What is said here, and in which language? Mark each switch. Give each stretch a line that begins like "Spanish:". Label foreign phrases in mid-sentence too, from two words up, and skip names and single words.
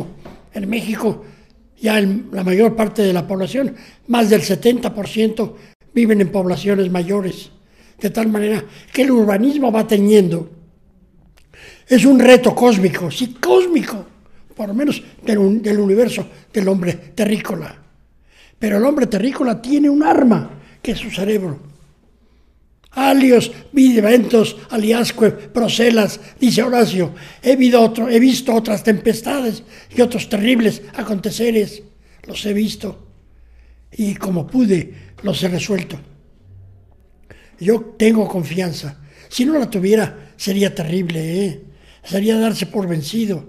Spanish: En México, ya la mayor parte de la población, más del 70%, viven en poblaciones mayores. De tal manera que el urbanismo va teniendo. Es un reto cósmico, sí, cósmico, por lo menos del universo del hombre terrícola. Pero el hombre terrícola tiene un arma, que es su cerebro.
Latin: Alios, viventos, aliasque, procelas,
Spanish: dice Horacio, he visto otras tempestades y otros terribles aconteceres, los he visto, y como pude, los he resuelto. Yo tengo confianza. Si no la tuviera, sería terrible, Sería darse por vencido.